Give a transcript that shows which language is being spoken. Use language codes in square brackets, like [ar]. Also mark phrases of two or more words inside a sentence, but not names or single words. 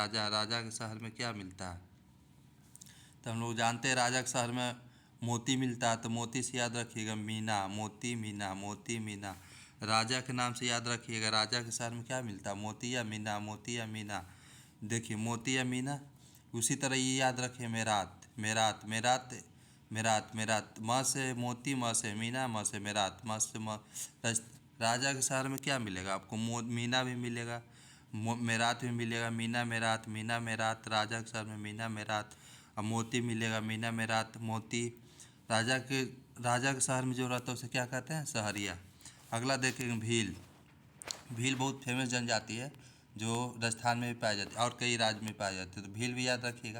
[hi] राजा, राजा के शहर में क्या मिलता है? तो हम लोग जानते हैं राजा के शहर में मोती मिलता है, तो मोती से याद रखिएगा मीना, मोती मीना, मोती मीना। राजा के नाम से याद रखिएगा, राजा के शहर में क्या मिलता है? मोती या मीना, मोती या मीना। देखिए, मोती या मीना। उसी तरह ये याद रखिए मेरात, मेरात, मेरात, मेरात, मेरात। म से मोती, म से मीना, म से मेरात, म से राजा के शहर में क्या मिलेगा आपको? मीना भी मिलेगा, मेरात भी मिलेगा। मीना मेरात, मीना मेरात, राजा के शहर में मीना मेरात। अब मोती मिलेगा, मीना मेरात, मोती। राजा के शहर में जो रहता है उसे क्या कहते हैं? सहरिया। अगला देखेंगे भील। भील बहुत फेमस जनजाति है जो राजस्थान में भी पाई जाती है और कई राज्य में पाई जाती है, तो भील भी याद रखिएगा।